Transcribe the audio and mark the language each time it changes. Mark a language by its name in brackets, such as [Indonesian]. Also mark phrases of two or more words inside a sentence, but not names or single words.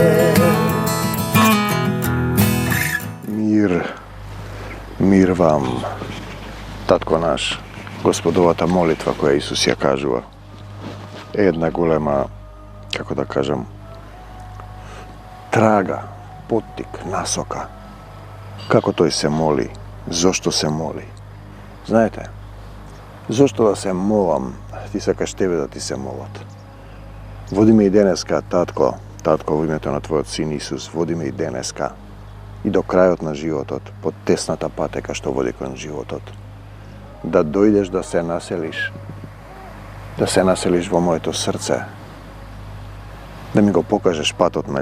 [Macedonian] Мир вам, Татко наш, Господовата молитва која Исус ја кажува. Една голема, како да кажам, трага, поттик, насока. Како тој се моли, зошто се моли. Знаете, зошто да се молам, ti сакаш тебе да ти се молат. Води ме и денеска, татко, во името на твојот син Исус, води ме и денеска и до крајот на животот, под тесната патека што води кон животот. Да дојдеш да се населиш во моето срце, да ми го покажеш патот на